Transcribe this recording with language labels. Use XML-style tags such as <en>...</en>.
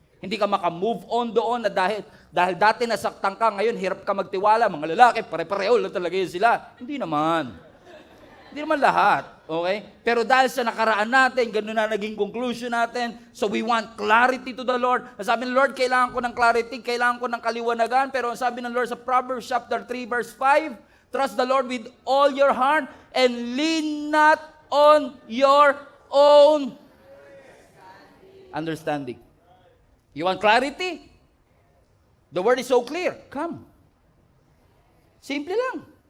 <tl>Hindi ka maka-move on doon na dahil dati nasaktan ka, ngayon hirap ka magtiwala. Mga lalaki, pare-pareho lang talaga yun sila. Hindi naman. Hindi naman lahat. Okay? Pero dahil sa nakaraan natin, ganun na naging conclusion natin.</tl> <en>So we want clarity to the Lord.</en> <tl>Sabi ng Lord, kailangan ko ng clarity, kailangan ko ng kaliwanagan. Pero sabi ng Lord sa</tl> <en>Proverbs chapter 3 verse 5, trust the Lord with all your heart and lean not on your own understanding. You want clarity? The word is so clear. Come. Simple lang.</en>